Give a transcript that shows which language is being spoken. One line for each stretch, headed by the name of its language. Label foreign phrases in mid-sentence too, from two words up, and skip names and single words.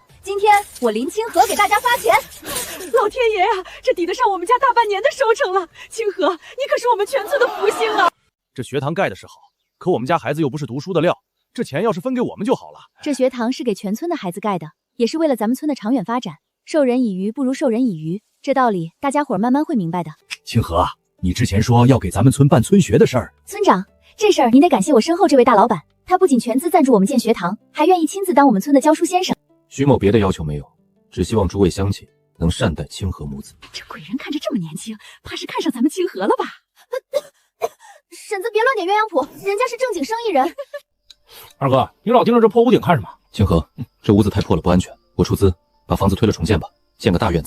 Chinese: 今天我林清河給大家發錢。老天爺啊，這抵得上我們家大半年的收成了。清河，你可是我們全村的福星啊！這學堂蓋的是好，可我們家孩子又不是讀書的料，這錢要是分給我們就好了。這學堂是給全村的孩子蓋的，也是為了咱們村的長遠發展。授人以魚不如授人以漁，這道理大家伙慢慢會明白的。清河，你之前說要給咱們村辦村學的事兒，村長，這事兒您得感謝我身後這位大老板，他不僅全資贊助我們建學堂，還願意親自當我們村的教書先生。徐某別的要求沒有，只希望諸位鄉親能善待清河母子。這鬼人看着這麼年輕，怕是看上咱們清河了吧？婶子，別亂點鸳鸯譜，人家是正經生意人。二哥，你老盯着這破屋頂看什麼？清河，這屋子太破了，不安全，我出資把房子推了重建吧，建个大院子。